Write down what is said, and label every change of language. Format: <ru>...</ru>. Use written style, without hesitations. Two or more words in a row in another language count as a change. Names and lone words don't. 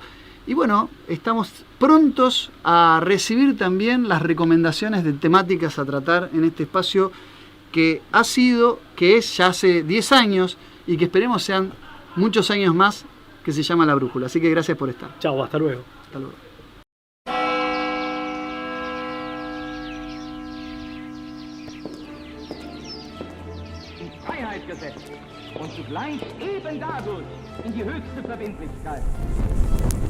<es>Y bueno, estamos prontos a recibir también las recomendaciones de temáticas a tratar en este espacio que ha sido, que es ya hace 10 años y que esperemos sean muchos años más, que se llama La Brújula. Así que gracias por estar. Chao, hasta luego. Hasta luego.</es> <de>In Freiheit gesetzt und zugleich eben dadurch in die höchste Verbindlichkeit.</de>